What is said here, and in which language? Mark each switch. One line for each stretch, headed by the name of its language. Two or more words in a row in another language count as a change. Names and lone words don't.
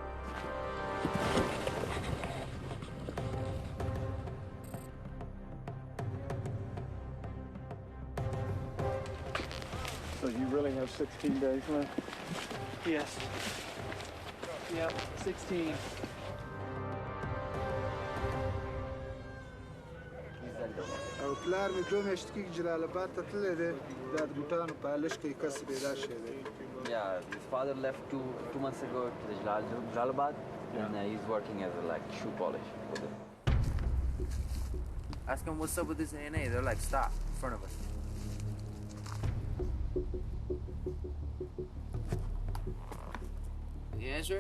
English: So you really have 16 days left? Yes. Yep, 16.
Pashto: او پلار می 2 میاشتې کې جلال آباد ته تللی دی دا د بوټانو پالش کوي کس پیدا شوی دی.
English: Yeah, his father left two months ago to the Jalalabad, and he's working as a shoe polish for them. Ask him what's up with this ANA. They're like, stop in front of us. The answer?